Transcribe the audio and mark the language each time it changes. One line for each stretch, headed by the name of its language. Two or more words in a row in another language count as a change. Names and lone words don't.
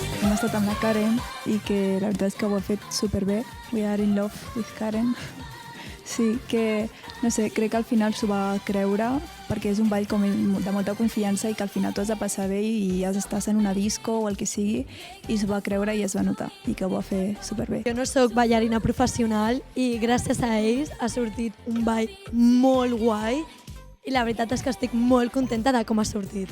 Catalan: hem estat amb la Karen i que la veritat és que ho ha fet superbé.
English: We are in love with Karen.
Catalan: Sí, que, no sé, crec que al final s'ho va creure perquè és un ball com de molta confiança i que al final tu has de passar bé i has d'estar en una disco o el que sigui i s'ho va creure i es va notar i que ho va fer superbé. Jo no sóc ballarina professional i gràcies a ells ha sortit un ball molt guai i la veritat és que estic molt contenta de com ha sortit.